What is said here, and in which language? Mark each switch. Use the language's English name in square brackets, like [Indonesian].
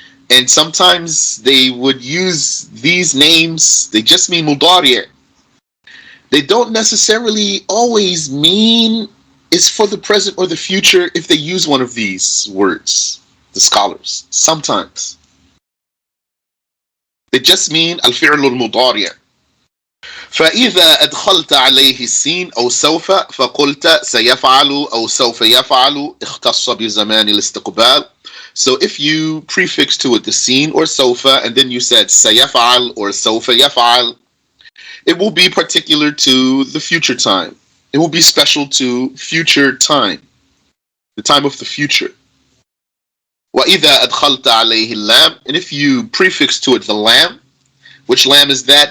[English] And sometimes they would use these names, they just mean مضارع. They don't necessarily always mean it's for the present or the future if they use one of these words, the scholars. Sometimes. They just mean الفعل المضارع. [Arabic] فإذا أدخلت عليه السين أو سوف فقلت سيفعل أو سوف يفعل اختص بزمان الاستقبال. [English] So if you prefix to it the sin or sofa and then you said سيفعل or [Arabic] سوف يفعل, [English] it will be particular to the future time. It will be special to future time, the time of the future. [Arabic] وإذا أدخلت عليه اللام, [English] and if you prefix to it the lam, which lam is that?